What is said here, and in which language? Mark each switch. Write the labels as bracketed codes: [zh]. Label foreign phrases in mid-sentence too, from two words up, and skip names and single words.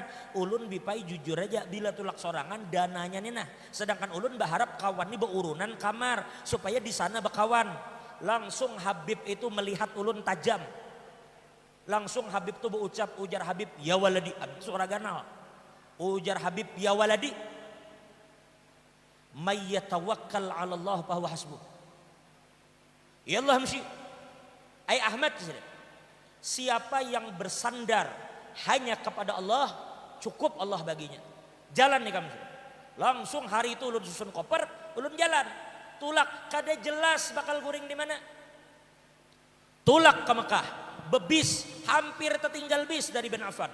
[bjn] Ulun bipai jujur aja bila tulak sorangan dananya nih nah. Sedangkan ulun berharap kawan ini berurunan kamar supaya di sana berkawan. Langsung Habib itu melihat ulun tajam. Langsung Habib tuh berucap, ujar Habib, [ar] يا ولدي, [bjn] suara ganal. Ujar Habib, [ar] يا ولدي، من يتوكل على الله فهو حسبه. [bjn] Ya Allah mesti. [id] Ai Ahmad, siapa yang bersandar hanya kepada Allah, cukup Allah baginya. [bjn] Jalan nih kamu. Langsung hari itu ulun susun koper, ulun jalan. Tulak, kada jelas bakal guring di mana. Tulak ke Mekah, bebis, hampir tertinggal bis dari bin Affan.